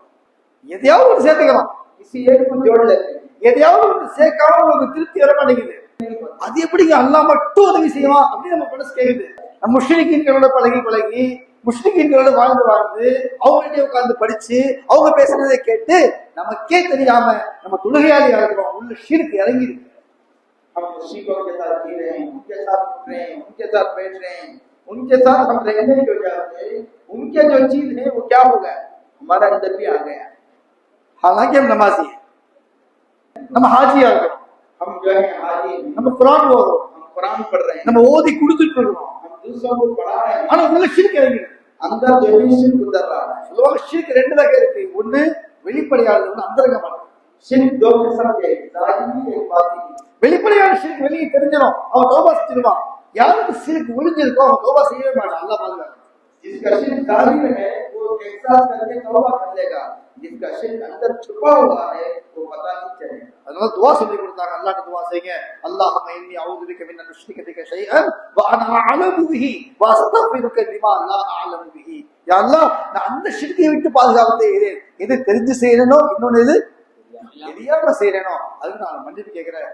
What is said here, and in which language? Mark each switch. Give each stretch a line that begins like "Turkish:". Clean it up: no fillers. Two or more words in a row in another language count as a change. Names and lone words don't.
Tamil: எதையாவது ஒரு சேர்த்துக்கிறோம், எதையாவது ஒரு சேர்க்காம ஒரு திருப்தி வர மாட்டேங்குது. அது எப்படிங்க அல்லாஹ் மட்டும் உதவி செய்வான் அப்படின்னு நம்ம மனசு கேக்குது. நம்ம முஷ்ரிக்கீன்களோட பழகி முஷ்ரிக்கீன்களோட வாழ்ந்து அவங்கள்ட்ட உட்கார்ந்து படிச்சு அவங்க பேசுறதை கேட்டு நமக்கே தெரியாம நம்ம தொழுகையாளியா இருக்கிறோம், உள்ள ஷிர்க் இறங்கி இருக்கு.
Hindi: हम मुश्रिकों के साथ जी रहे हैं, उनके साथ उठ रहे हैं, उनके साथ बैठ रहे हैं, उनके साथ हम रहने को चाहते हैं, उनके जो चीज है वो क्या होगा हमारा अंदर भी आ गया. हालांकि हम नमाजी हैं, हम हाजी आ गए, हम जो है हाजी, हम कुरान ஓதுறோம், हम कुरान पढ़ रहे हैं,
Tamil: நம்ம ஓதி கொடுத்துட்டு இருக்கோம்,
Hindi: हम दूसरों को पढ़ा रहे हैं,
Tamil: ஆனா உள்ள ஷிர்க் இறங்கி
Hindi: अंदर जो भी ஷிர்க் उतर रहा है.
Tamil: சொல்லுவாங்க ஷிர்க் ரெண்டு வகை இருக்கு, ஒன்னு வெளிப்படையானது, ஒன்னு அந்தரங்கமானது.
Hindi: ஷிர்க் दो किस्म के, ज़ाहिरी एक बातिनी.
Tamil: வெளிப்படையான ஷிர்க் வெளியே தெரிஞ்சிடும், அவன் தௌபா செஞ்சிடுவான். யாருக்கு ஷிர்க் ஒளிஞ்சிருக்கோ அவன் தௌபா செய்யவே மாட்டான். அல்லாஹ் பாதுகாக்க.
Hindi: जिसका शिर्क जाहिर है वो एहसास करके तौबा कर लेगा, जिसका शिर्क अंदर छुपा हुआ है वो पता नहीं चलेगा.
Tamil: அதனால துஆ சொல்லி கொடுத்தாங்க, அல்லாஹ்ட்ட துஆ செய்யுங்க.
Arabic: اللهم إني أعوذ بك من أن أشرك بك شيئا وأنا أعلم به وأستغفرك لما لا أعلم به. يا الله,
Tamil: நான் அந்த ஷிர்க்கை விட்டு பாதுகாப்பு செய்கிறேன். எது தெரிஞ்சு செய்யறேனோ, இன்னொன்னு எது தெரியாம செய்யறேனோ அதுக்கு நான் மன்னிப்பு கேட்கிறேன்.